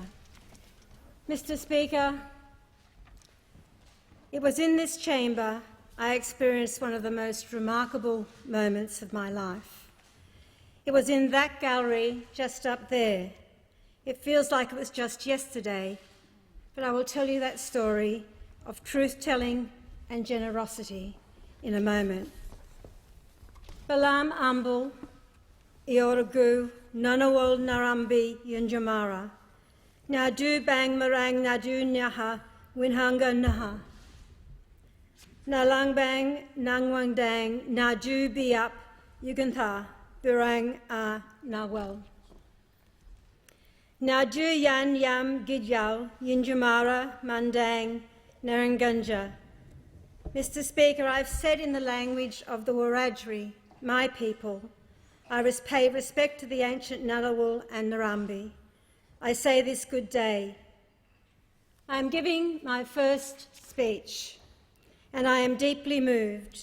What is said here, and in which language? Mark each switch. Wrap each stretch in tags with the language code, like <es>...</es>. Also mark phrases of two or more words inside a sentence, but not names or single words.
<en>Mr Speaker, it was in this chamber I experienced one of the most remarkable moments of my life. It was in that gallery just up there. It feels like it was just yesterday, but I will tell you that story of truth-telling and generosity in a moment.</en> <wrh>Balam Ambul, Iorogu, Nanawal Narambi Yunjamara, Nadu Bang Marang Nadu Nyaha, Winhanga Naha, Nalangbang Nangwang Dang, Nadu Biap, Yugantha, Burang A Nawal. Nadu Yan Yam Gidyal, Yunjamara, Mandang, Narangunja.</wrh> <en>Mr Speaker, I've said in the language of the Wiradjuri, my people, I pay respect to the ancient Ngunnawal and Narambi. I say this good day. I am giving my first speech, and I am deeply moved.</en>